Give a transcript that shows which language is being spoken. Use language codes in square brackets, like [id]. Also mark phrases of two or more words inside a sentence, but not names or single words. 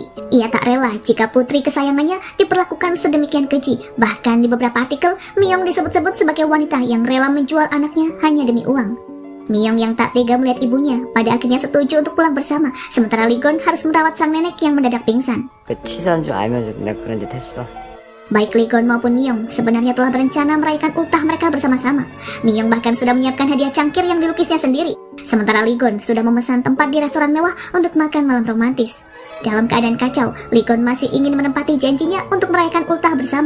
[id] Ia tak rela jika putri kesayangannya diperlakukan sedemikian keji. Bahkan di beberapa artikel, Myung disebut-sebut sebagai wanita yang rela menjual anaknya hanya demi uang. Myung yang tak tega melihat ibunya pada akhirnya setuju untuk pulang bersama, sementara Ligon harus merawat sang nenek yang mendadak pingsan. [ko] 그 치사한 줄 알면서 내가 그런 짓 했어. [id] Baik Ligon maupun Myung sebenarnya telah berencana merayakan ultah mereka bersama-sama. Myung bahkan sudah menyiapkan hadiah cangkir yang dilukisnya sendiri. Sementara Ligon sudah memesan tempat di restoran mewah untuk makan malam romantis. Dalam keadaan kacau, Ligon masih ingin menempati janjinya untuk merayakan ultah bersama.